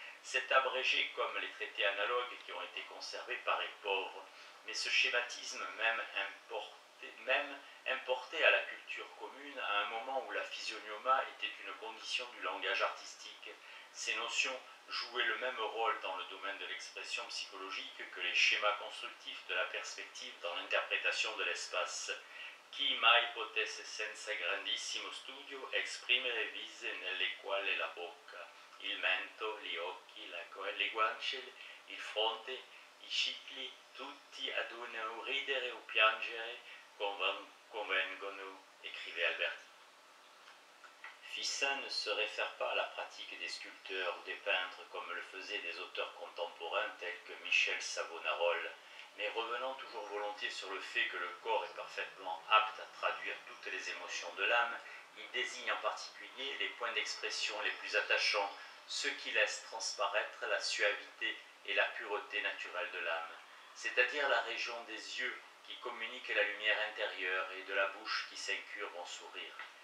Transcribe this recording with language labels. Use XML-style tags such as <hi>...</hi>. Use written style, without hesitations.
<fr>C'est abrégé comme les traités analogues qui ont été conservés paraît pauvre, mais ce schématisme, même importé à la culture commune à un moment où la physiognomie était une condition du langage artistique, ces notions jouaient le même rôle dans le domaine de l'expression psychologique que les schémas constructifs de la perspective dans l'interprétation de l'espace.</fr> <it>Chi mai potesse senza grandissimo studio esprimere vise nelle quali la bocca, il mento, gli occhi, le guance, il fronte, i cicli, tutti ad uno ridere o piangere convengono,</it> <fr>écrivait Alberti. Ficin ne se réfère pas à la pratique des sculpteurs ou des peintres comme le faisaient des auteurs contemporains tels que Michel Savonarole, mais revenant toujours volontiers sur le fait que le corps est parfaitement apte à traduire toutes les émotions de l'âme, il désigne en particulier les points d'expression les plus attachants, ceux qui laissent transparaître la suavité et la pureté naturelle de l'âme, c'est-à-dire la région des yeux qui communique la lumière intérieure et de la bouche qui s'incurve en sourire.</fr>